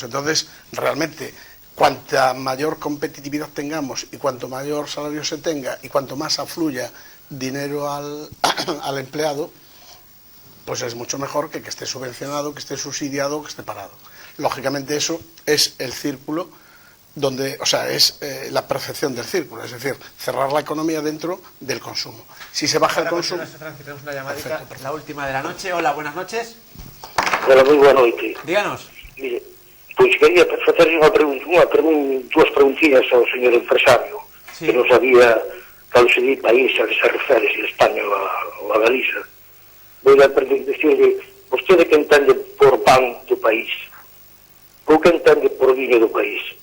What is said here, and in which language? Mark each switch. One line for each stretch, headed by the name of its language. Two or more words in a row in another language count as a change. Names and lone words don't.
Spanish: Entonces, realmente, cuanta mayor competitividad tengamos y cuanto mayor salario se tenga y cuanto más afluya dinero al empleado, pues es mucho mejor que esté subvencionado, que esté subsidiado, que esté parado. Lógicamente eso es el círculo donde, o sea, es la percepción del círculo, es decir, cerrar la economía dentro del consumo. Si se baja el consumo... Tenemos una llamadita, la última de la noche. Hola, buenas noches. Hola,
Galician: moi boa noite.
Spanish: Díganos.
Galician: Mire, pois quería facerle dúas preguntiñas ao señor empresario, que non sabía cal sería o país a que se refere, se España ou a Galiza. Vou a decirle, vostede que entende por pan do país, ou que entende por viño do país?